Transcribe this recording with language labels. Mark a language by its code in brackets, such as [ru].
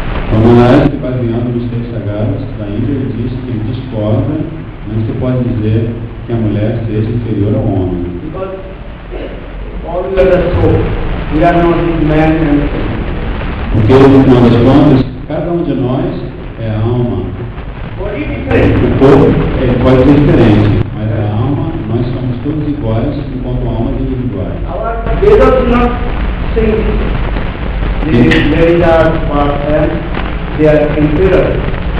[pt] O Maharaj, baseado nos textos sagrados da Índia, ele diz que ele discorda, não se pode dizer que a mulher seja inferior ao homem. [en] Because all we are the soul. We are not the man and woman. [pt] Porque, no final das contas, cada um de nós é a alma. [en] Body different. [pt] O corpo ele pode ser diferente, mas a alma, nós somos todos iguais enquanto almas individuais. [en] Our Vedas do not say this. The ladies are and they are inferior.